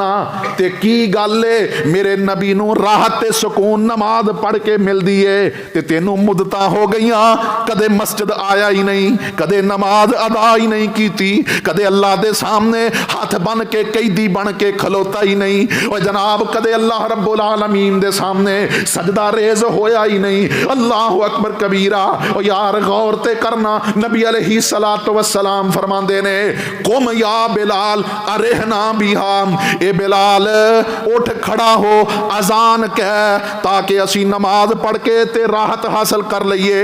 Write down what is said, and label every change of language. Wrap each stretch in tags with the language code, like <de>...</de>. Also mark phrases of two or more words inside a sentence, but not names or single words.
<pa>تے کی گل ہے، میرے نبی نوں راحت تے سکون نماز پڑھ کے ملدی ہے تے تینوں مدتاں ہو گئی، کدے مسجد آیا ہی نہیں، کدے نماز ادا ہی نہیں کی، کدے اللہ دے سامنے ہاتھ بن کے قیدی بن کے کھلوتا ہی نہیں، اور جناب کدے اللہ رب العالمین دے سامنے سجدہ ریز ہویا ہی نہیں.</pa> <ar>الله أكبر كبيرا.</ar> <pa>اور یار غور تے کرنا، نبی علیہ الصلاۃ والسلام فرماندے نے</pa> <ar>قم يا بلال أرحنا بها,</ar> <pa>اے بلال اٹھ کھڑا ہو، اذان کہہ تاکہ اسی نماز پڑھ کے تے راحت حاصل کر لئیے.</pa>